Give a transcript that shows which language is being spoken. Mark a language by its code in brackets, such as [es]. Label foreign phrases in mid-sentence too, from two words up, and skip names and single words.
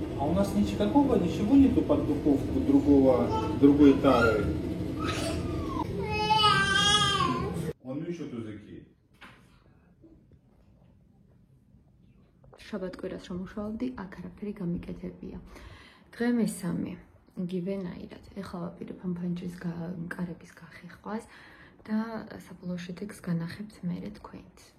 [ru] у нас ничего нету под духовку другой тары. Он еще тузыки. [ka] შაბათ-კვირას რომ მუშაობდი, აქ არაფერი გამიკეთებია. დღე მესამე, იგივენაირად. ეხლა ვაპირებ ამ ფანჯრის კარების გახეხვას და საბოლოო შედეგს განახებთ მერე თქვენც.